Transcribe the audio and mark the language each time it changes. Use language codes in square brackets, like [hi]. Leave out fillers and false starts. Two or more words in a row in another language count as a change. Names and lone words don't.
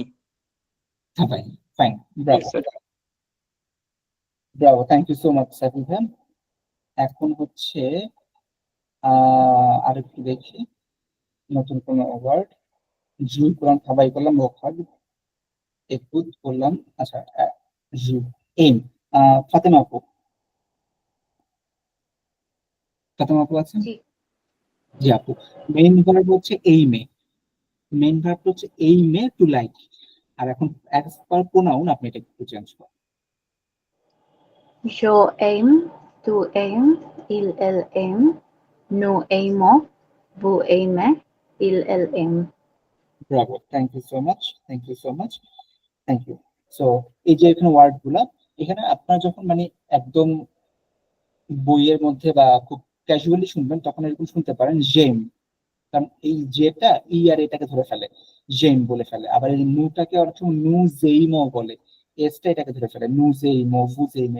[bn] থাবাই, ফাইন, ব্রাভো [en] Yes, sir. [bn] ব্রাভো, [en] thank you so much [bn] সাকিব ভাই। এখন হচ্ছে আরেকটু দেখি নতুন কোন ওয়ার্ড। জুই করলাম, থাবাই করলাম, ওখাদ একটু করলাম। আচ্ছা, জু, এম, ফাতেমা আপু, ফাতেমা আপু আছেন? জি। জি আপু, [en] main verb [bn] হচ্ছে এই মে, [en] main verb [bn] হচ্ছে এই মে [en] to like. [bn] আর এখন [en] as per pronoun [bn] আপনি এটা একটু চেঞ্জ করেন। [fr] Je aime, tu aimes, il aime, nous aimons, vous aimez, il aime। [bn] ব্রাভো, [en] thank you so much, thank you so much, thank you. [bn] সো এই যে এখানে ওয়ার্ড গুলা, এখানে আপনার যখন মানে একদম বইয়ের মধ্যে বা খুব ক্যাজুয়ালি শুনবেন তখন এরকম শুনতে পারেন জেম, কারণ এই জেটা ই আর এটাকে ধরে ফেলে, জেম বলে ফেলে। আবার এই নুটাকে অনেক সময় নু জেইমো বলে, এসটা এটাকে ধরে ফেলে, নু জেইমো, ভু জেইমে।